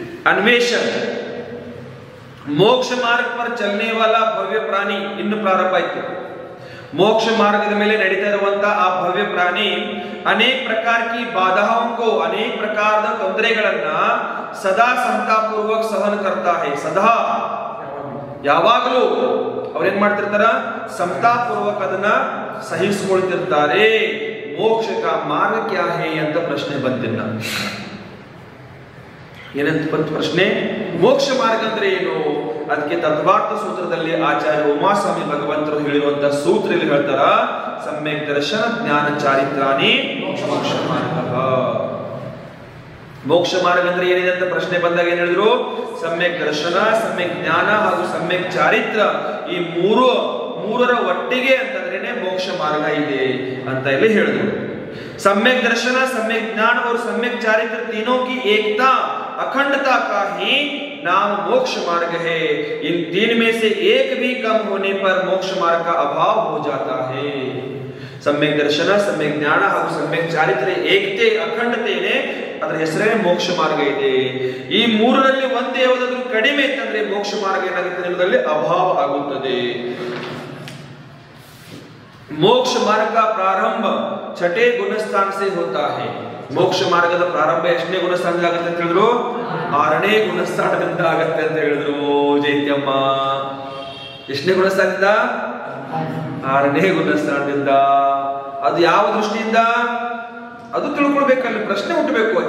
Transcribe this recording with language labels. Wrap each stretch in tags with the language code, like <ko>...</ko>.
<hi>अन्वेषण, मोक्ष मार्ग पर चलने वाला भव्य प्राणी</hi> <kn>ಇನ್ನು ಪ್ರಾರಂಭ ಆಯ್ತು. मोक्ष मार्गದ ಮೇಲೆ ನಡೀತಾ ಇರುವಂತ ಆ ಭವ್ಯ ಪ್ರಾಣಿ</kn> <hi>अनेक प्रकार की बाधाओं को,</hi> <kn>अनेक प्रकाರದ ತೊಂದರೆಗಳನ್ನ ಸದಾ ಸಂತಾಪೂರ್ವಕ ಸಹನ</kn> <hi>करता है.</hi> <kn>ಸದಾ ಯಾವಾಗಲೂ ಅವ್ರೇನ್ ಮಾಡ್ತಿರ್ತಾರ, ಸಂತಾಪೂರ್ವಕ ಅದನ್ನ ಸಹಿಸಿಕೊಳ್ತಿರ್ತಾರೆ. ಮೋಕ್ಷ</kn> <hi>का मार्ग क्या है</hi> <kn>ಅಂತ ಪ್ರಶ್ನೆ ಬಂದಿಲ್ಲ. ಏನಂತ ಬಂತು ಪ್ರಶ್ನೆ? ಮೋಕ್ಷ ಮಾರ್ಗ ಅಂದ್ರೆ ಏನು? ಅದಕ್ಕೆ ತತ್ವಾರ್ಥ ಸೂತ್ರದಲ್ಲಿ ಆಚಾರ್ಯ ಉಮಾಸ್ವಾಮಿ ಭಗವಂತರು ಹೇಳಿರುವಂತಹ ಸೂತ್ರ ಇಲ್ಲಿ ಹೇಳ್ತಾರ, ಸಮ್ಯಕ್ ದರ್ಶನ ಜ್ಞಾನ ಚಾರಿತ್ರಾಣಿ ಮೋಕ್ಷ ಮಾರ್ಗ. ಮೋಕ್ಷ ಮಾರ್ಗ ಅಂದ್ರೆ ಏನಿದೆ ಅಂತ ಪ್ರಶ್ನೆ ಬಂದಾಗ ಏನ್ ಹೇಳಿದ್ರು? ಸಮ್ಯಕ್ ದರ್ಶನ, ಸಮ್ಯಕ್ ಜ್ಞಾನ ಹಾಗೂ ಸಮ್ಯಕ್ ಚಾರಿತ್ರ, ಈ ಮೂರರ ಒಟ್ಟಿಗೆ ಅಂತಂದ್ರೇನೆ ಮೋಕ್ಷ ಮಾರ್ಗ ಇದೆ ಅಂತ ಇಲ್ಲಿ ಹೇಳಿದ್ರು.</kn> <hi>सम्यक दर्शन, सम्यक ज्ञान और सम्यक चारित्र तीनों की एकता अखंडता का ही नाम मोक्ष मार्ग है. इन तीन में से एक भी कम होने पर मोक्ष मार्ग का अभाव हो जाता है.</hi> <kn>सम्यक दर्शन, सम्यक ज्ञान ಹಾಗೂ सम्यक ಚಾರಿತ್ರ ಏಕತೆ ಅಖಂಡತೆನೇ ಅದರ ಹೆಸರೇ ಮೋಕ್ಷ ಮಾರ್ಗ ಇದೆ. ಈ ಮೂರರಲ್ಲಿ ಒಂದೇ ಯಾವುದಾದ್ರೂ ಕಡಿಮೆ ಇತ್ತಂದ್ರೆ ಮೋಕ್ಷ ಮಾರ್ಗ ಏನಾಗುತ್ತೆ ಅನ್ನೋದ್ರಲ್ಲಿ ಅಭಾವ ಆಗುತ್ತದೆ.</kn> <hi>मोक्ष मार्ग का प्रारंभ छठे गुणस्थान से होता है.</hi> <kn>मोक्ष ಮಾರ್ಗದ ಪ್ರಾರಂಭ ಎಷ್ಟನೇ ಗುಣಸ್ಥಾನದಿಂದ ಆಗುತ್ತೆ ಅಂತ ಹೇಳಿದ್ರು? 6ನೇ ಗುಣಸ್ಥಾನದಿಂದ ಆಗುತ್ತೆ ಅಂತ ಹೇಳಿದ್ರು ಜೈತ್ಯಮ್ಮ. ಎಷ್ಟನೇ ಗುಣಸ್ಥಾನದಿಂದ? 6ನೇ ಗುಣಸ್ಥಾನದಿಂದ. ಅದು ಯಾವ ದೃಷ್ಟಿಯಿಂದ ಅದು ತಿಳ್ಕೊಳ್ಬೇಕಲ್ಲ, ಪ್ರಶ್ನೆ ಹುಟ್ಟಬೇಕು.</kn>